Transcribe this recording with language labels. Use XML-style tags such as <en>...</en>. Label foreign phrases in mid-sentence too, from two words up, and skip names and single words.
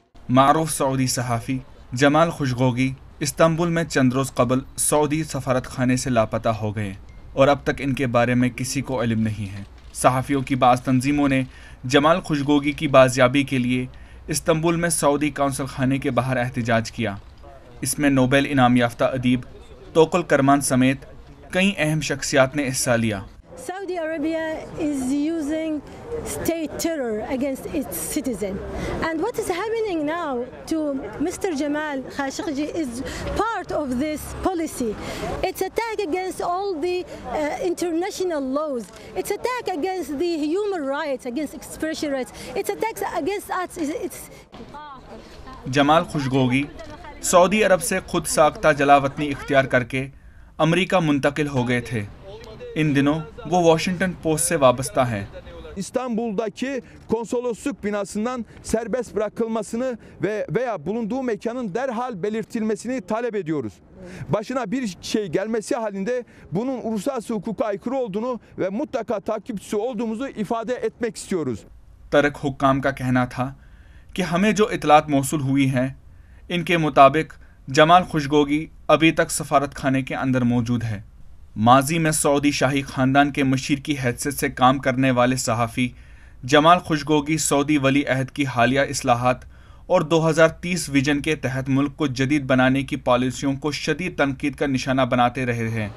<ur>معروف سعودی صحافی جمال خوشگوگی استنبول میں چند روز قبل سعودی سفارت خانے سے لاپتہ ہو گئے اور اب تک ان کے بارے میں کسی کو علم نہیں ہے. صحافیوں کی بعض تنظیموں نے جمال خوشگوگی کی بازیابی کے لیے استنبول میں سعودی قونصل خانے کے باہر احتجاج کیا. اس میں نوبیل انعام یافتہ ادیب توکل کرمان سمیت کئی اہم شخصیات نے حصہ لیا.</ur> <en>Saudi Arabia is using state terror against its citizen, and what is happening now to Mr. Jamal Khashoggi is part of this policy. It's attack against all the international laws. It's attack against the human rights, against expression rights. It's attacks against us.</en> <ur>جمال خوشگوگی سعودی عرب سے خود ساختہ جلاوطنی اختیار کر کے امریکہ منتقل ہو گئے تھے. ان دنوں وہ واشنگٹن پوسٹ سے وابستہ ہیں.</ur> <tr>İstanbul'daki konsolosluk binasından serbest bırakılmasını veya bulunduğu mekanın derhal belirtilmesini talep ediyoruz. Başına bir şey gelmesi halinde bunun uluslararası hukuka aykırı olduğunu ve mutlaka takipçisi olduğumuzu ifade etmek istiyoruz.</tr> <ur>ترک حکام کا کہنا تھا کہ ہمیں جو اطلاعات موصول ہوئی ہیں ان کے مطابق جمال خوشگوگی ابھی تک سفارت خانے کے اندر موجود ہے. ماضی میں سعودی شاہی خاندان کے مشیر کی حیثیت سے کام کرنے والے صحافی جمال خوشگوگی سعودی ولی عہد کی حالیہ اصلاحات اور 2030 وژن کے تحت ملک کو جدید بنانے کی پالیسیوں کو شدید تنقید کا نشانہ بناتے رہے ہیں.</ur>